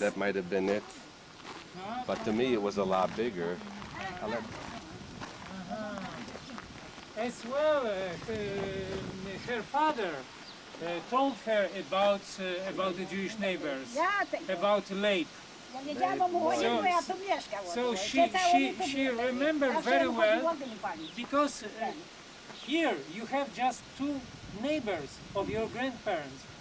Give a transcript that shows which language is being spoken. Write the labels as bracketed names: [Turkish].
[English] that might have been it? But to me it was a lot bigger. I let, As well, her father told her about the Jewish neighbors, about Leib. [Polish] Ja wiedziałam o młodzie, bo ja tu mieszkam. [English] So she remembered very well because here you have just two neighbors of your grandparents.